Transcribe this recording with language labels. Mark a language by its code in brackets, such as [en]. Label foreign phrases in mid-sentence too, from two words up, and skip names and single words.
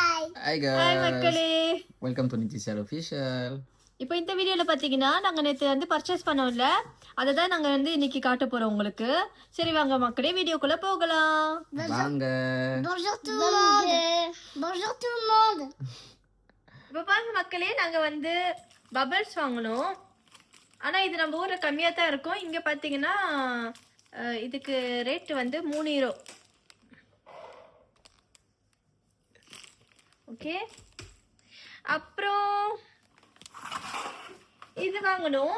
[en] Hi ஹாய் guys, [ta] மக்களே. [en] welcome to Nitish Official. [ta] இப்போ இந்த வீடியோவில் பார்த்தீங்கன்னா நாங்கள் நேற்று வந்து பர்ச்சேஸ் பண்ணோம்ல, அதை தான் நாங்கள் வந்து இன்னைக்கு காட்ட போகிறோம் உங்களுக்கு. சரி வாங்க மக்களே, வீடியோக்குள்ளே போகலாம். வாங்க. [fr] Bonjour tout le monde. Bonjour tout le monde. [ta] இப்போ பாருங்க மக்களே, நாங்கள் வந்து பபிள்ஸ் வாங்கினோம். ஆனால் இது நம்ம ஊரில் கம்மியாக தான் இருக்கும். இங்கே பார்த்தீங்கன்னா இதுக்கு ரேட்டு வந்து 3 யூரோ. ஓகே, அப்புறம் இது வாங்கணும்.